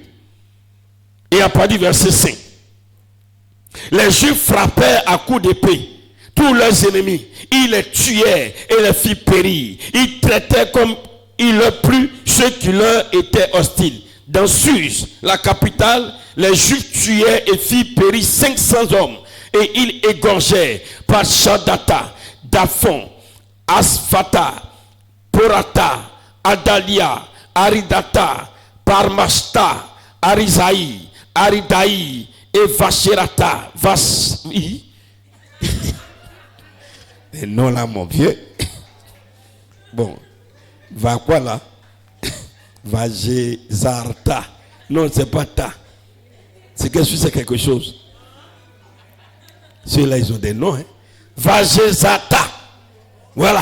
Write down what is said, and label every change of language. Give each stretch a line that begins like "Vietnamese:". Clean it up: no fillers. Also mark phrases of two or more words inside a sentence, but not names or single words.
French: Et à partir du verset 5, les Juifs frappèrent à coups d'épée tous leurs ennemis. Ils les tuèrent et les firent périr. Ils traitaient comme il leur plut ceux qui leur étaient hostiles. Dans Suse, la capitale, les Juifs tuèrent et firent périr 500 hommes. Et ils égorgèrent Parshadata, Daphon, Asphata, Porata, Adalia, Aridata, Parmashta, Arisaï, Aridaï et Vacherata. Et non là, mon vieux. Bon, va quoi là? Vagezarta. Non, c'est pas ta. C'est quelque chose. Ceux-là, ils ont des noms. Hein. Vajezata. Voilà.